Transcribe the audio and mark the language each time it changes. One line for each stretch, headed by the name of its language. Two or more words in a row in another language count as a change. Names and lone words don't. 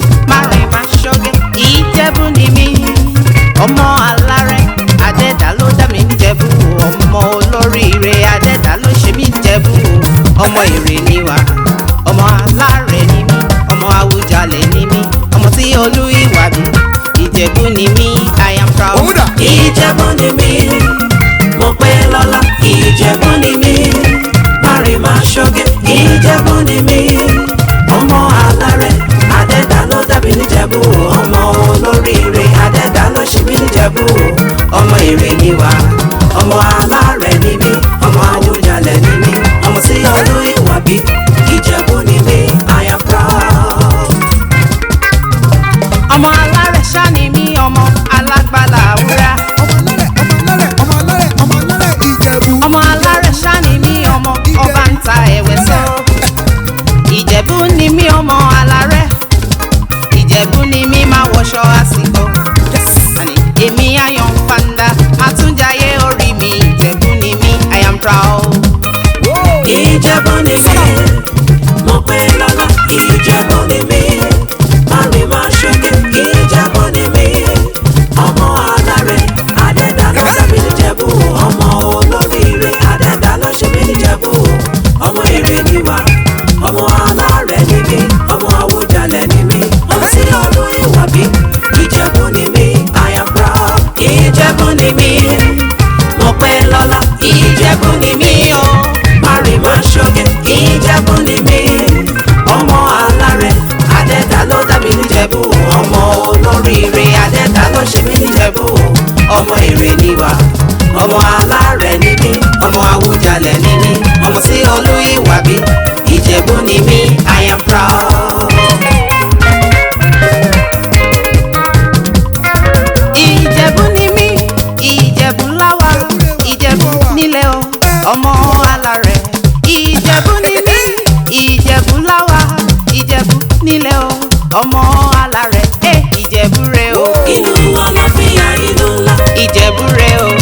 Yoruba: Má rìn, má ṣoge, Ìjẹ̀bú ni mí. Ọmọ alárẹ̀, Adẹ́dàá ló dá mi ń Jẹ̀bú. Ọmọ olóríire, Adẹ́dàá ló ṣe mí ń Jẹ̀bú. Ọmọ Èrè ni wá, ọmọ alárẹ̀ ni mí, ọmọ Awùjalẹ̀ ni mí, ọmọ tí olú ìwà mi. Ìjẹ̀bú ni mí,
English: I am proud.
Yoruba: Òun dà? Ìjẹ̀bú ni mí, mo pé lọ́lá. Ìjẹ̀bú ni mí, má rìn, má ṣoge, Ìjẹ̀bú ni mí. Ọmọ alárẹ̀, adẹ́dá ló dá mi níjẹ̀bú. Ọmọ olóríire, adẹ́dá ló ṣe mí níjẹ̀bú. Ọmọ ire ni wá, ọmọ alárẹ̀ ni mí, ọmọ Awùjalẹ̀ ni mí, ọmọ tí olú ìwà bí. Ìjẹ̀bú ni mí,
English: I am proud.
Yoruba: Ọmọ alárẹ̀ ṣá ni mí, ọmọ alágbàlá wúrà. Ọmọ alárẹ̀, ọmọ alárẹ̀, ọmọ alárẹ̀, ọmọ alárẹ̀ Ìjẹ̀bú. Ọmọ alárẹ̀ ṣá ni mí, ọmọ Ìjẹ̀bú. ọba ń ta ẹ̀wẹ̀ sọ. Ìjẹ̀bú ni mí, ọmọ alárẹ̀. Ìjẹ̀bú ni mí, máa wọṣọ àsìkò. Àní, èmi Ayọ̀ Fanda, Àtúnjayé orí mi. Ìjẹ̀bú ni mí,
English: I am proud.
Yoruba: Ìjẹ̀bú ni mí, mo pé lọ́lá. Ìjẹ̀bú ni mí, má rí má ṣe kí. Ìjẹ̀bú ni mí, Ọmọ alárẹ̀, Adẹ́dá ló ṣe mí ní Ìjẹ̀bú. Ọmọ olóríire, Adẹ́dá ló ṣe mí ní Ìjẹ̀bú. Ọmọ ire ni wá, ọmọ alárẹ̀ ni mí, ọmọ Àwùjalẹ̀ ni mí. Ọmọ sí ọdún ìwà bí, Ìjẹ̀bú ni mí,
English: I am proud.
Yoruba: Ìjẹ̀bú ni mí, mo pẹ́ lọ́lá. Ìjẹ̀bú ni mí o, má rìn má ṣoge. Ìjẹ̀bú ni mí. Ọmọ alárẹ̀, Adẹ́ta ló dá mi níjẹ̀bú. Ọmọ olóríire, Adẹ́ta ló ṣe mí níjẹ̀bú. Ọmọ èrè ni wá, ọmọ alárẹ̀ ni mí, ọmọ Awùjalẹ̀ ni mí, ọmọ tí Olúyìwà bí. Ìjẹ̀bú ni mí,
English: I am proud.
Yoruba: Ìjẹ̀bú ni mí, Ìjẹ̀bú láwa, Ìjẹ̀bú nílẹ̀ o. Ọmọ alárẹ̀. Ìjẹ̀bú ni mí, Ìjẹ̀bú láwa, Ìjẹ̀bú nílẹ̀ o. Ọmọ alárẹ̀, eh, Ìjẹ̀bú rẹ o. Ìlú Ọlọ́fin, ìlú ńlá. Ìjẹ̀bú rẹ o.